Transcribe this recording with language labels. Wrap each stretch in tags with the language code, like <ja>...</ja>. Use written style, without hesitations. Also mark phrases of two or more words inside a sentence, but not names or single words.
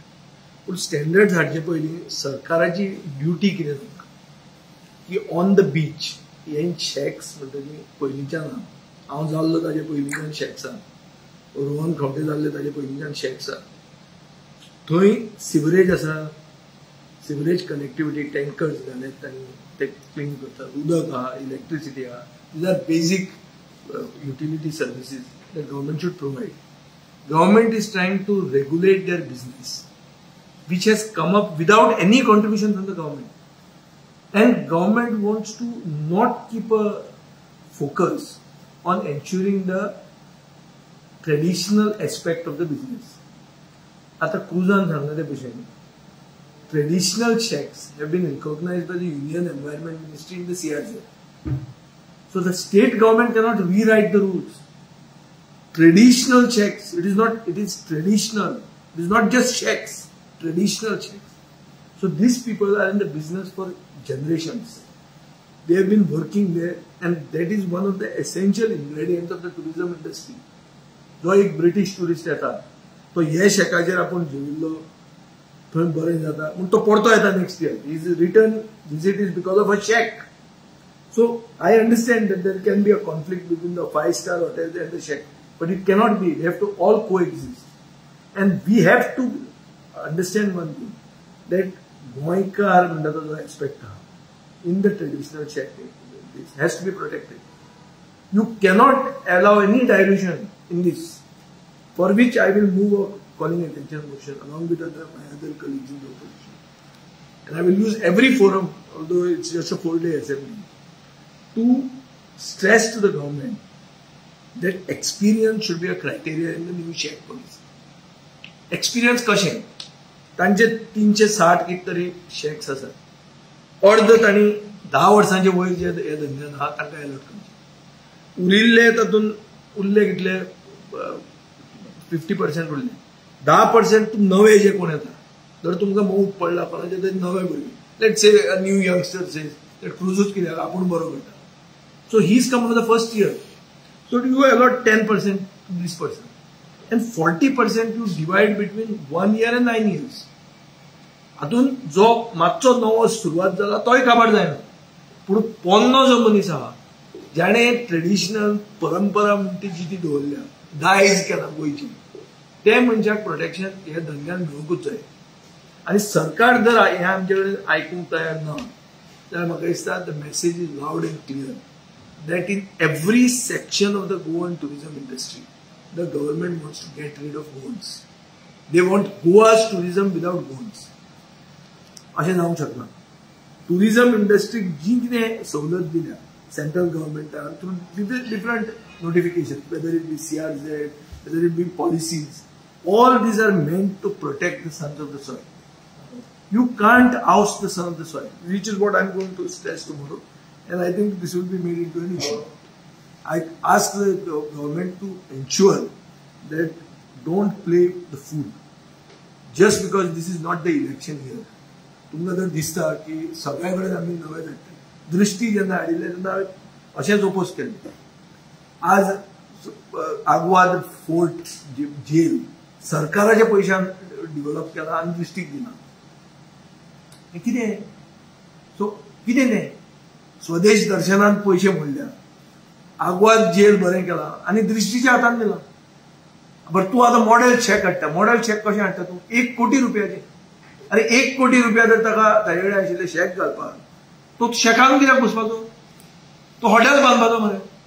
<kok>पूण स्टँडर्ड्स हाडचे पयलीं सरकाराची ड्युटी कितें जाता की</kok> <en>on the beach</en> <kok>हे शॅक्स म्हणटकीर पयलींच्यान आहा. हांव जाल्लो ताजे पयलींच्यान शॅक्सान, रोहन खंवटे जाल्ले ताजे पयलींच्यान शॅक्सान. थंय सिवरेज आसा,</kok> <en>sewerage connectivity tankers</en> <kok>घालत आनी ते क्लीन करतात. उदक आहा, इलेक्ट्रिसिटी आहा.</kok> <en>These are basic utility services that government should provide. Government is trying to regulate their business, which has come up without any contribution from the government. And government wants to not keep a focus on ensuring the traditional aspect of the business.</en> <kok>Ata Cruzan सांगले भशेन</kok> <en>traditional shacks have been recognized by the Union Environment Ministry in the CRZ. So the state government cannot rewrite the rules. Traditional shacks, it is traditional. It is not just shacks, traditional shacks. So these people are in the business for generations. They have been working there, and that is one of the essential ingredients of the tourism industry.</en> <kok>जो एक British tourist येता, तो हे शेकाचेर आपूण जेविल्लो थंय बरें जाता म्हूण तो परतो येता</kok> <en>next year. His return visit is because of a shack. So I understand that there can be a conflict between the 5-star hotels and the shack, but it cannot be. They have to all coexist. And we have to understand one thing, that</en> <kok>Goaikar म्हणटा जो</kok> <en>aspect in the traditional shack this has to be protected. You cannot allow any dilution in this, for which I will move a calling attention motion along with my other colleagues in the opposition. And I will use every forum, although it's just a 4-day assembly, to stress to the government that experience should be a criteria in the new shack policy.</en> <kok>Experience कशें? तांचे 360 कितरी शॅक्स आसात. अर्ध तांणी 10 वर्सांचे वयर जे हे धंद्यान आहा तांकां अलॉट करचे. उरिल्ले तातून उरले कितले 50% उरले. 10% नवे जे कोण येता, जर तुमकां मोग पडला कोणाचे तरी नवे भुरगे,</kok> <en>let's say a new youngster says that</en> <kok>क्रुजूच कित्याक आपूण बरो करता.</kok> <en>So he's come for the first year. So you allot 10% to this person, and 40% you divide between 1 year and 9 years.</en> <kok>हातून जो मातसो नवो सुरवात जाला तोय काबार जायना, पूण पोन्नो जो मनीस आहा ज्याणे ट्रेडिशनल परंपरा म्हणटी जी ती दवरल्या, दायज केला गोंयची, ते मनशाक प्रोटेक्शन हे धंद्यान मेळूंकूच जाय. आनी सरकार जर हे आमचे कडेन आयकूंक तयार ना जाल्यार म्हाका दिसता</kok> <en>the message is loud and clear that in every section of the Goan tourism industry, the government wants to get rid of Goans. They want Goa's tourism without Goans.</en> <kok>अशें जावंक शकना.</kok> <en>Tourism industry</en> <kok>जी कितें सवलत दिल्या</kok> <en>central government through different notifications, whether it be CRZ, whether it be policies, All these are meant to protect the sons of the soil. You can't oust the son of the soil, which is what I'm going to stress tomorrow. And I think this will be made into an issue. I ask the government to ensure that don't play the fool. Just because this is not the election year.</en> <kok>तुमकां जर दिसता की सगळ्या कडेन आमी नवे धाडटा दृश्टी जेन्ना हाडिल्ले तेन्ना अशेंच ओपोज केलें आज आग्वाद फोर्ट जेल सरकाराच्या पैशान डेव्हलप केला आनी दृश्टीक दिना हें कितें सो कितें तें स्वदेश दर्शनान पैसे मोडल्या आग्वाद जेल बरें केलां आनी दृश्टीच्या हातान दिलां बरं तूं आतां</kok> <en>model shack</en> <kok>हाडटा</kok> <en>model shack</en> <kok>कशें हाडटा तूं 1 कोटी रुपयाचें अरे 1 कोटी रुपया जर ताका ताजे कडेन आशिल्ले शेक घालपाक तो शेकान कित्याक बसपाचो तो हॉटेल बांदपाचो मरे</kok>